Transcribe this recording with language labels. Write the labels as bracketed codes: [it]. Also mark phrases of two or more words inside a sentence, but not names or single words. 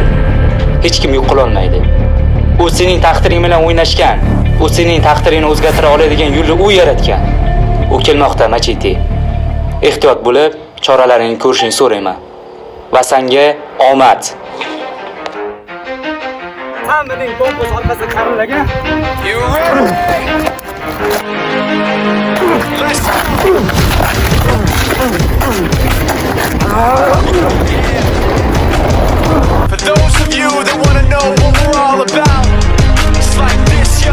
[uz] Hech kim yo'q qila olmaydi. U sening taqdiring bilan o'ynashgan. U sening taqdiringni o'zgartira oladigan yo'lni u yaratgan. U kelmoqda, Machete. Ehtiyot bo'lib, choralaringni ko'rishingni so'rayman. Va senga omad. Hammaning kompas orqasiga qarilagan. [en] For those of you that want to know what we're all about, it's like this, yo.